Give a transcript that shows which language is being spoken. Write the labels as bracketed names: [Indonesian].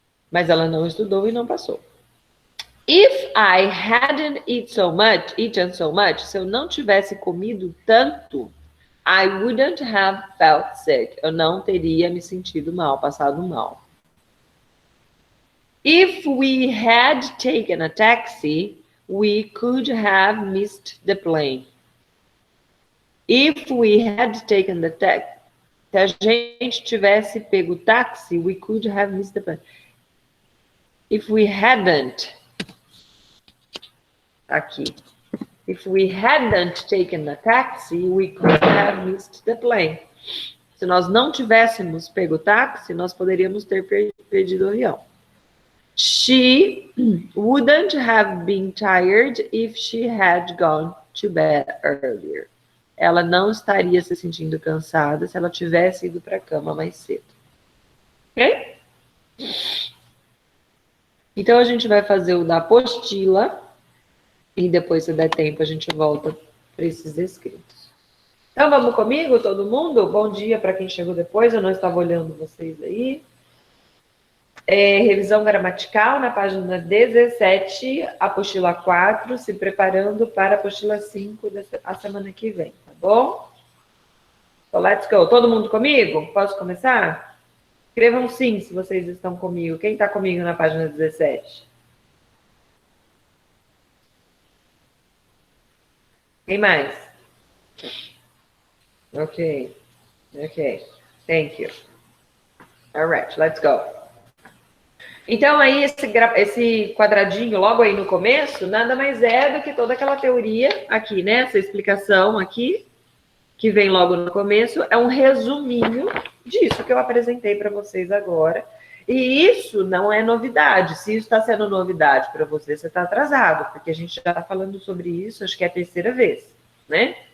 [Portuguese] Mas ela não estudou e não passou. [English] If I hadn't eaten so much, [Portuguese] se eu não tivesse comido tanto, [English] I wouldn't have felt sick. [Portuguese] Eu não teria me sentido mal, passado mal. [English] If we had taken a taxi, we could have missed the plane. If we had taken the taxi, [Portuguese] se a gente tivesse pego o táxi, [English] we could have missed the plane. If we hadn't, aqui. If we hadn't taken the taxi, we could have missed the plane. [Portuguese] Se nós não tivéssemos pego o táxi, nós poderíamos ter perdido o avião. [English] She wouldn't have been tired if she had gone to bed earlier. [Portuguese] Ela não estaria se sentindo cansada se ela tivesse ido para a cama mais cedo. Ok? Então, a gente vai fazer o da apostila. E depois, se der tempo, a gente volta para esses escritos. Então, vamos comigo, todo mundo? Bom dia para quem chegou depois, eu não estava olhando vocês aí. Revisão gramatical na página 17, apostila 4, se preparando para a apostila 5 a semana que vem, tá bom? [English] So, let's go. [Portuguese] Todo mundo comigo? Posso começar? Escrevam sim se vocês estão comigo. Quem está comigo na página 17? Quem mais? [English] Okay. Thank you. All right, let's go. [Portuguese] Então, aí, esse quadradinho logo aí no começo, nada mais é do que toda aquela teoria aqui, né? Essa explicação aqui, que vem logo no começo, é um resuminho disso que eu apresentei para vocês agora. E isso não é novidade. Se isso está sendo novidade para você, você está atrasado, porque a gente já está falando sobre isso, acho que é a terceira vez, né?